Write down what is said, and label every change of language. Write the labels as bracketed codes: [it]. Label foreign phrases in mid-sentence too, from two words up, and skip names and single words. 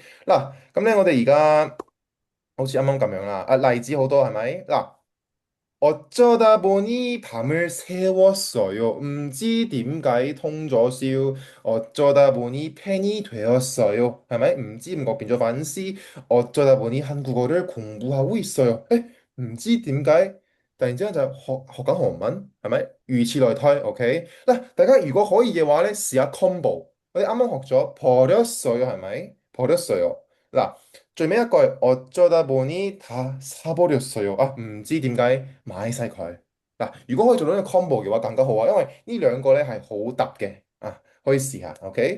[yue] 嗱，咁咧我哋而家好似啱啱咁樣啦，例子好多係咪？ [ko] 嗱，어쩌다 보니 밤을 새웠어요. [yue] 唔知點解通咗宵. [ko] 어쩌다 보니 팬이 되었어요. [yue] 係咪? 唔知點解變咗粉絲. [ko] 어쩌다 보니 한국어를 공부하고 있어요. [yue] 唔知點解突然之間就學緊韓文，係咪？如此類推. OK？嗱，大家如果可以嘅話咧，試下 combo。我哋啱啱學咗버렸어요，係咪？버렸어요。嗱。最尾一句 [ko] 어쩌다 보니 다 사버렸어요. [yue] 唔知點解買晒佢。嗱，如果可以做到呢個 combo 嘅話更加好啊，因為呢兩個咧係好突嘅可以試下，OK？